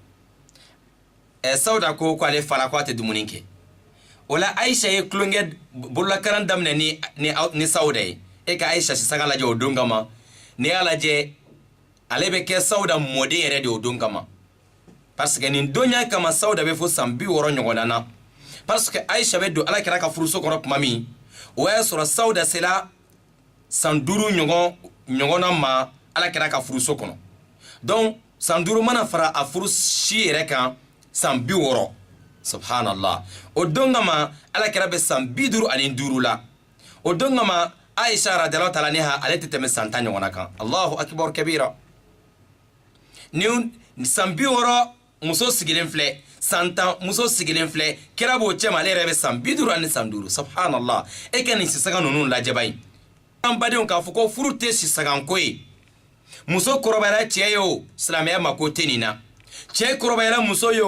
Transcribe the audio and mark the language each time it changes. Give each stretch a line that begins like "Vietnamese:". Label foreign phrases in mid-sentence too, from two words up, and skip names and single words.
Bambara: Sauda ko ale fara ko a tɛ dumuni kɛ o la Aisha ye tulonkɛ bololakaran daminɛ ni Sauda ye e ka Aisha sisaga lajɛ o don kama n'i y'a lajɛ ale bɛ kɛ Sauda mɔden yɛrɛ de o don kama
French: parce que
Bambara: nin donya kama Sauda bɛ fo san 60 ɲɔgɔnna na
French: parce que
Bambara: Aisha bɛ don Alakira ka furuso kɔnɔ tuma min o y'a sɔrɔ Sauda sera san 5 ɲɔgɔnna ma Alakira ka furuso kɔnɔ donc san 5 mana fara a furu si yɛrɛ kan san 60 subhanallah o don kama Alakira bɛ san 55 la o don kama Aisha
Arabic: رضي الله تعالى عنها
Bambara: ale tɛ tɛmɛ san 10 ɲɔgɔnna kan
Arabic: الله أكبر كبيرا
Bambara: ni san 60 muso sigilen filɛ san 10 muso sigilen filɛ kira b'o cɛ ma ale yɛrɛ bɛ san 50 ani san 5 subhanallah e ka nin sisaga ninnu lajɛ ba ye an badenw k'a fɔ ko furu tɛ sisaganko ye muso kɔrɔbayara cɛ ye o silamɛya mako tɛ nin na cɛ kɔrɔbayara muso ye